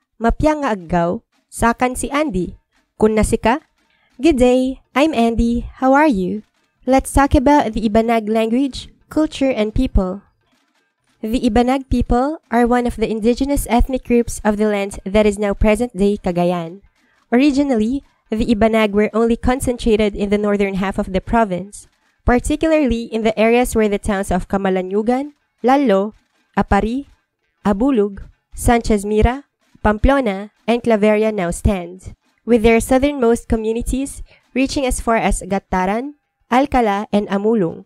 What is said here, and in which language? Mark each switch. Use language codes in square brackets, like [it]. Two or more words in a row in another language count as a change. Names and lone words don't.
[ibg] Mapya nga aggaw, sakan si Andy. Kun nasika? [en] Good day, I'm Andy. How are you? Let's talk about the Ibanag language, culture, and people. The Ibanag people are one of the indigenous ethnic groups of the land that is now present-day Cagayan. Originally, the Ibanag were only concentrated in the northern half of the province, particularly in the areas where the towns of Camalanyugan, Lalo, Apari, Abulug, Sanchez Mira, Pamplona, and Claveria now stand, with their southernmost communities reaching as far as Gataran, Alcala, and Amulong.